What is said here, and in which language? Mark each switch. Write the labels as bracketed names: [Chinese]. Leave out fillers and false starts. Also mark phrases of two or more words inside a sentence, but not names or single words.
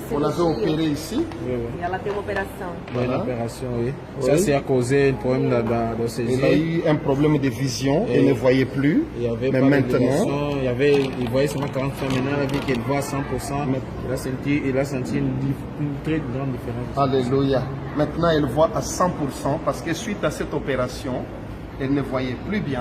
[French] on l'avait cirurgia opéré ici. [Portuguese] e ela tem uma operação. [French] Oui, l'opération, oui. Ça, c'est à cause du problème de ses Il a yeux. eu un problème de vision, il ne voyait plus. Il y avait Mais pas de maintenant, vision, il voyait seulement 40%, maintenant il a vu qu'il voit 100%. Il a senti une très grande différence. Alléluia. Maintenant, elle voit à 100% parce que suite à cette opération, elle ne voyait plus bien.